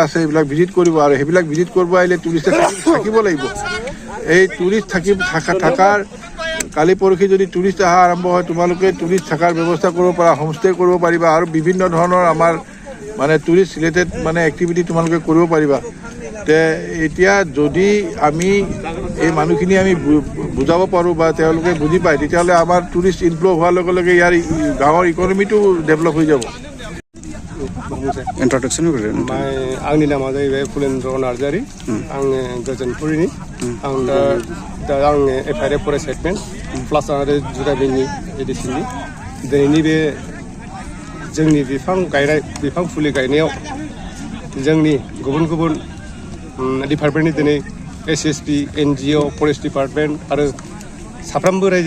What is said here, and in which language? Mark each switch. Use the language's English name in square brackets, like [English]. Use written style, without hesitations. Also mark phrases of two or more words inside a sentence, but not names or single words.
[Assamese] আছে এইবিলাক ভিজিট কৰিব আৰু সেইবিলাক ভিজিট কৰিব আহিলে টুৰিষ্টে থাকিব লাগিব এই টুৰিষ্ট থকাৰ কালি পৰহি যদি টুৰিষ্ট অহা আৰম্ভ হয় তোমালোকে টুৰিষ্ট থকাৰ ব্যৱস্থা কৰিব পাৰা হোমষ্টে কৰিব পাৰিবা আৰু বিভিন্ন ধৰণৰ আমাৰ মানে [English] tourist related [Assamese] মানে এক্টিভিটি তোমালোকে কৰিব পাৰিবা তে এতিয়া যদি আমি এই মানুহখিনি আমি বুজাব পাৰোঁ বা তেওঁলোকে বুজি পায় তেতিয়াহ'লে আমাৰ [English] tourist inflow' [Assamese] হোৱাৰ লগে লগে ইয়াৰ গাঁৱৰ ইকনমিটো ডেভেলপ হৈ যাব [Bodo] आंनि नामा जाहैबाय फुलेन्द्र नार्जारि आङो गोजोनपुरिनि आं दा आङो FRA [English] forest headman [Bodo] प्लास आरो जुगामिनि एडिसिननि दिनैनि बे जोंनि बिफां फुलि गायनायाव जोंनि गुबुन गुबुन डिपार्टमेन्टनि दिनै SSB NGO [English] forest department [Bodo] आरो साफ्रोमबो रायजो